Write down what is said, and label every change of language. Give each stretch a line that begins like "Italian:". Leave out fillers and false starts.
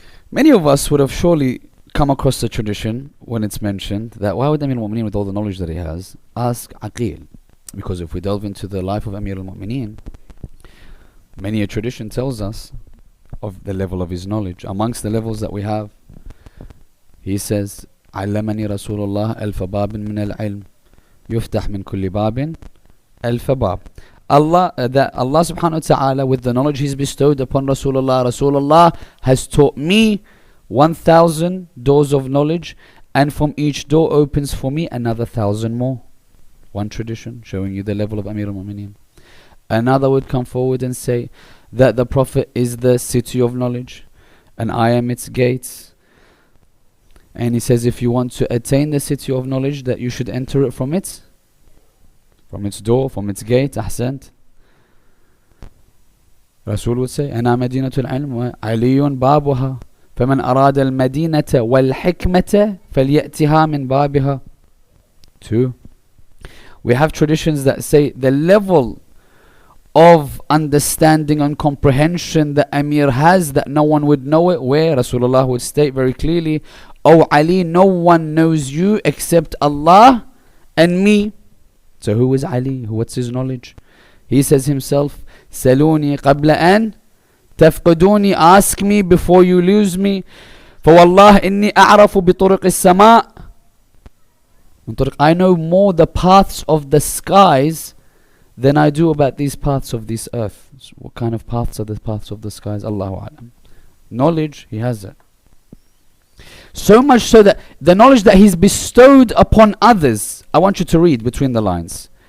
English: Many of us would have surely come across the tradition when it's mentioned that why would Amir al-Mu'mineen, with all the knowledge that he has, ask Aqil? Because if we delve into the life of Amir al-Mu'mineen, many a tradition tells us of the level of his knowledge. Amongst the levels that we have, he says,
Arabic: علمني رسول الله ألف باب من العلم يفتح من كل باب ألف باب.
English: Allah subhanahu wa ta'ala, with the knowledge he's bestowed upon Rasulullah has taught me 1,000 doors of knowledge, and from each door opens for me another 1,000 more. One tradition showing you the level of Amir al-Mu'mineen. Another would come forward and say that the Prophet is the city of knowledge and I am its gates. And he says if you want to attain the city of knowledge, that you should enter it from its door, from its gate. Ahsant. Rasul would say,
Arabic: أنا مدينة العلم وعلي بابها فمن أراد المدينة والحكمة فليأتها من بابها.
English: 2. We have traditions that say the level of understanding and comprehension that Amir has, that no one would know it, where Rasulullah would state very clearly, "O Ali, no one knows you except Allah and me." So who is Ali? What's his knowledge? He says himself,
Arabic: "Saluni qabla an tafquduni."
English: Ask me before you lose me.
Arabic: فوالله إني أعرف بطرق السماء.
English: I know more the paths of the skies than I do about these paths of this earth. So what kind of paths are the paths of the skies? Allahu A'lam. Knowledge, he has it. So much so that the knowledge that he's bestowed upon others, I want you to read between the lines.